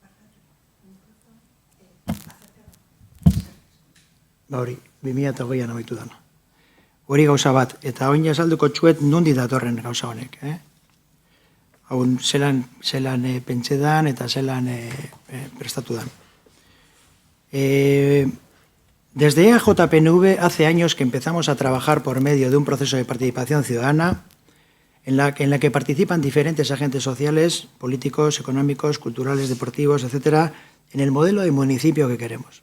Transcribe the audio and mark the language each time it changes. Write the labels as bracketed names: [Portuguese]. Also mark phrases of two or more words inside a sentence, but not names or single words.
[Basque] Hori, 2020an amaitu dana. Hori gauza bat, eta oin azalduko txuet nondi datorren gauza honek. Hau zelan pentsedan eta zelan prestatu dan. [Spanish] Desde EAJPNV hace años que empezamos a trabajar por medio de un proceso de participación ciudadana en la que participan diferentes agentes sociales, políticos, económicos, culturales, deportivos, etcétera, en el modelo de municipio que queremos.